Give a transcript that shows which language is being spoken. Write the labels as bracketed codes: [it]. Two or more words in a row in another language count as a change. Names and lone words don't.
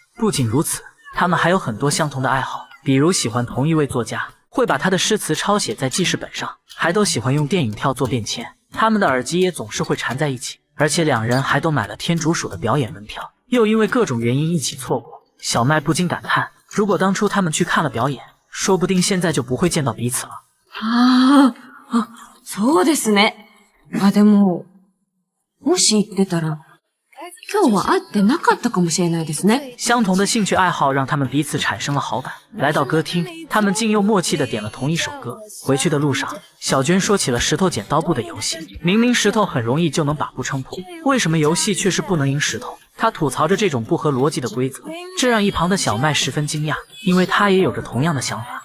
[zh] 不仅如此，他们还有很多相同的爱好，比如喜欢同一位作家，会把他的诗词抄写在记事本上，还都喜欢用电影票做便签。他们的耳机也总是会缠在一起，而且两人还都买了天竺鼠的表演门票，又因为各种原因一起错过。小麦不禁感叹，如果当初他们去看了表演，说不定现在就不会见到彼此了。 [ja] そうですね。でも、もし言ってたら、今日は会ってなかったかもしれないですね。 [zh] 相同的兴趣爱好让他们彼此产生了好感。来到歌厅，他们竟又默契地点了同一首歌。回去的路上，小娟说起了石头剪刀布的游戏。明明石头很容易就能把布撑破，为什么游戏却是不能赢石头？她吐槽着这种不合逻辑的规则，这让一旁的小麦十分惊讶，因为他也有着同样的想法。